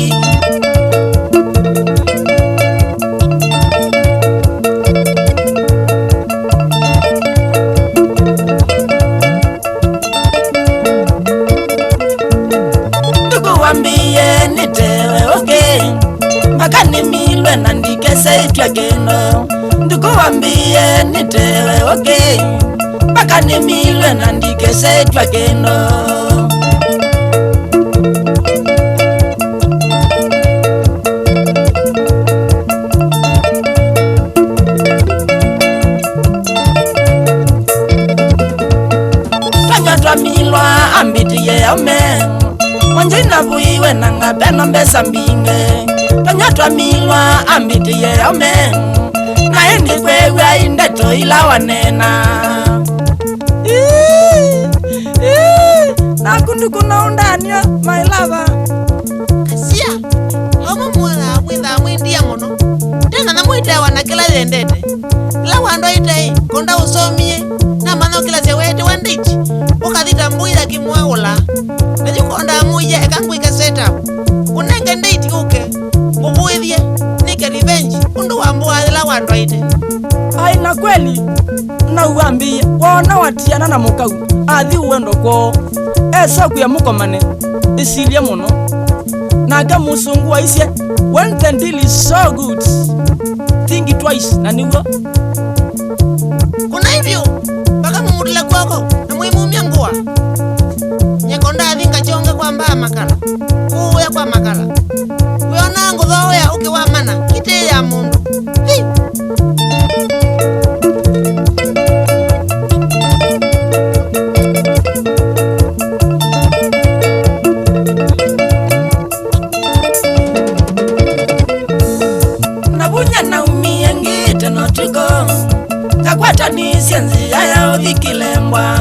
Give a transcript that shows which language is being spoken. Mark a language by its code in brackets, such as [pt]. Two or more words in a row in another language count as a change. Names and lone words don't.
[kam] Wambie nitewe okay mpaka nimilwe na ndikese itwa kendo. Ndugu wambie nitewe okay mpaka nimilwe na ndikese itwa kendo. Tanyatwa milwa ambitiye ome Wanjina buiwe na ngabeno mbesa mbinge. Tanyatwa milwa ambitiye ome na endi kwewe indeto ila wanena. Nakundu kuna undanyo [en] my lover. [kam] Kasia homo mwala mwitha mwindia muno tena na mwita wanakila yendete la wando ite konda usomie na mano kila sewete wandichi ukathita mbuira kimwagula najukonda muya ekangwika setup unenge ndate uke ubuithie nike revenge undu wambua la wando ite. Ai na kweli na uambie wona watiana na mukau athi uendo ko esa kuya mukomane isilie muno naga musungu wa isye [en] when the deal is so good think twice [kam] na niwo kuna hivyo baka mumudile kwako na muimumia ngua nyekonda athinga chonge kwa mbaa makala kuya kwa makala uyona nguthoya ukiwa mana kite ya mundu hi. Nabunya na umie ngite no tuko kakwata ni sienzi ya udhikilembwa.